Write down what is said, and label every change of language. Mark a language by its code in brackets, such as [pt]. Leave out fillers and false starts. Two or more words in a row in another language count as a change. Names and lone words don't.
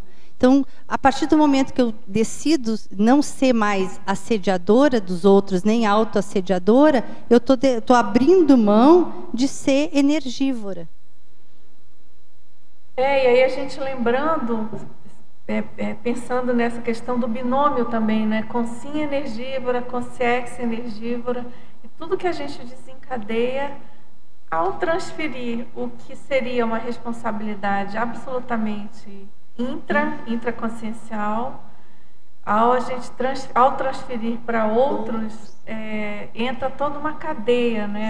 [pt] Então, a partir do momento que eu decido não ser mais assediadora dos outros, nem autoassediadora, eu estou abrindo mão de ser energívora. E aí a gente lembrando... pensando nessa questão do binômio também, né? Consim energívora, consciex energívora, e tudo que a gente desencadeia ao transferir o que seria uma responsabilidade absolutamente intraconsciencial, ao transferir para outros, entra toda uma cadeia, né?